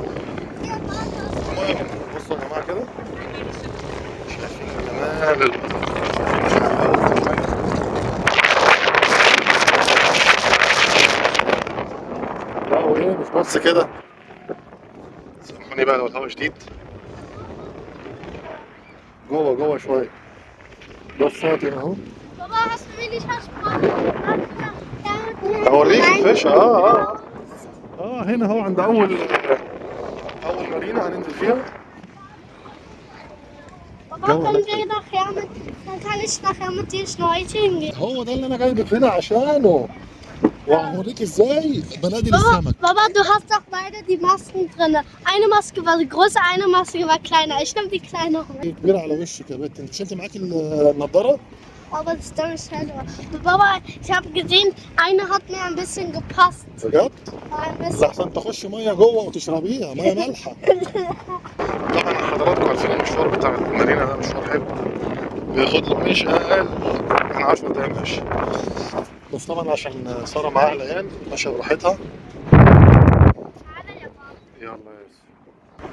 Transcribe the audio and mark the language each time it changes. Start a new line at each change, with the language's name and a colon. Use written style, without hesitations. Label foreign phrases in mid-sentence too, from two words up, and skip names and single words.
Arabic: بصوا يا جماعه كده، شايفين جمال لا وايه مش بس كده. سامحوني بقى لو الهوا شديد. جوه شويه. بص فاطمه اهو.
German: Papa, hast du mir nicht versprochen?
Arabic: اوريك الفيش. هنا اهو عند اول مارينا هننزل فيها.
German: Papa, können wir dann kann ich nachher mit dir schnorcheln gehen.
Arabic: هو ده اللي انا جايبك هنا عشانه، وهوريك ازاي بنادي السمك.
German: Papa, du hast doch beide die Masken drin. Eine Maske war groß, eine Maske war kleiner. Ich nehme die kleinere.
Arabic: كبيرة على وشك يا بنت. انت شلت معاكي النضاره؟
German: Aber das ist dann schneller. Papa, ich habe gesehen, eine hat mir ein bisschen gepasst.
Arabic: بجد؟
German: Ein bisschen.
Arabic: لحسن تخش ميه جوه وتشربيها ميه مالحه. طبعا حضراتكم عارفين المشوار بتاع المدينة ده مشوار حلو، بياخد له مش أقل من 10 دقايق ماشي، بس طبعا عشان سارة معاها العيال ماشية براحتها. يلا يا يوسف.